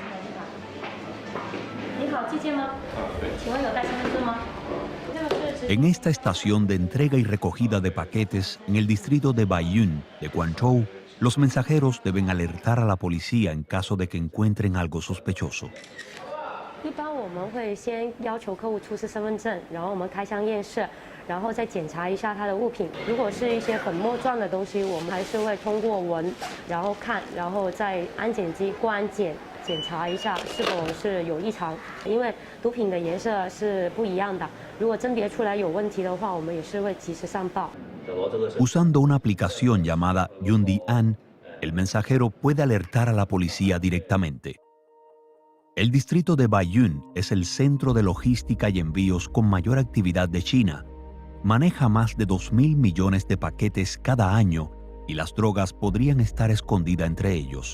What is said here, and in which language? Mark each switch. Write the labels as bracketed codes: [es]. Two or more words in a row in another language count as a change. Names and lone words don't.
[es] En esta estación de entrega y recogida de paquetes en el distrito de Baiyun de Guangzhou, los mensajeros deben alertar a la policía en caso de que encuentren algo sospechoso. [zh] 一般我们会先要求客户出示身份证，然后我们开箱验视，然后再检查一下他的物品。如果是一些粉末状的东西，我们还是会通过闻，然后看，然后在安检机过安检检查一下是否是有异常。因为毒品的颜色是不一样的，如果甄别出来有问题的话，我们也是会及时上报。 [es] Usando una aplicación llamada Yundian, el mensajero puede alertar a la policía directamente. El distrito de Baiyun es el centro de logística y envíos con mayor actividad de China. Maneja más de 2,000 millones de paquetes cada año y las drogas podrían estar escondidas entre ellos.